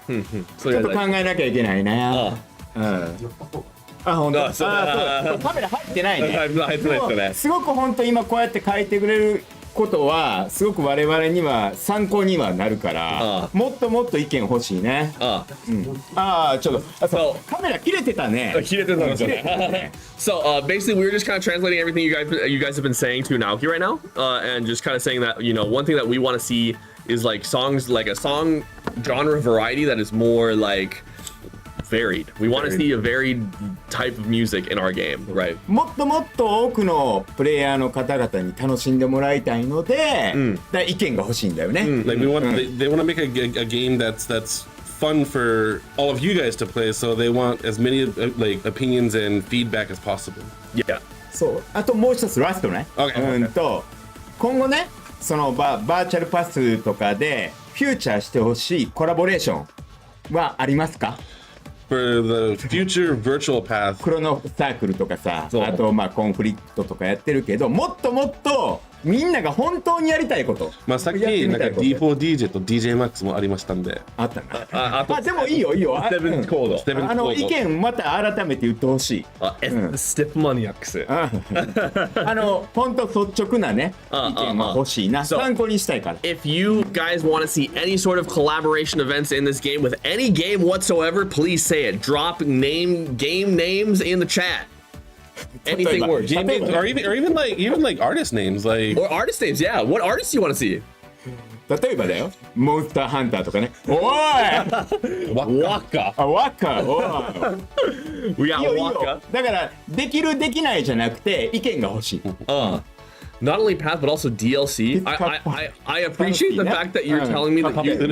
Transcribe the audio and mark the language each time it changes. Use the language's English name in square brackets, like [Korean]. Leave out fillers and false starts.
[Japanese] ちょっと考えなきゃいけないね。あ、本当。そうカメラ入ってないね。入ってないですね。すごく本当今こうやって書いてくれることはすごく我々には参考にはなるから、もっともっと意見欲しいね。ちょっとカメラ切れてたね。切れてたんですよね。 [English] So basically, we were just kind of translating everything you guys have been saying to Naoki right now, and just kind of saying that, you know, one thing that we want to see is like songs, like a song genre variety that is more like varied. We want to see a varied type of music in our game, right? [Japanese] もっともっと多くのプレイヤーの方々に楽しんでもらいたいので、だ意見が欲しいんだよね。 [English] Like they want to make a game that's fun for all of you guys to play, so they want as many like opinions and feedback as possible. Yeah. [Japanese] そう。あともう一つラストね。今後ね、そのバーチャルパスとかでフューチャーしてほしいコラボレーションはありますか？ [English] For the future virtual path. [Japanese] クロノサークルとかさ、あとまあコンフリクトとかやってるけど、もっともっとみんなが本当にやりたいこと。まあさっきなんか D4DJ と DJ Max もありましたんで。あったな。あでもいいよいいよ。ステブンコード。意見また改めて言ってほしい。ステップマニアックス。本当率直なね意見が欲しいな。参考にしたいから。 [English] If you guys want to see any sort of collaboration events in this game with any game whatsoever, please say it. Drop game names in the chat. Anything works. Or even like artist names, like or artist names. Yeah. What artists do you want to see? [Japanese] 例えばだよ。モンスターハンターとかね。おい。ワッカ。ワッカ。おい。 [English] We got Waka. [Japanese] だからできるできないじゃなくて意見が欲しい。 [English] Not only path, but also DLC. I appreciate the fact that you're telling me that you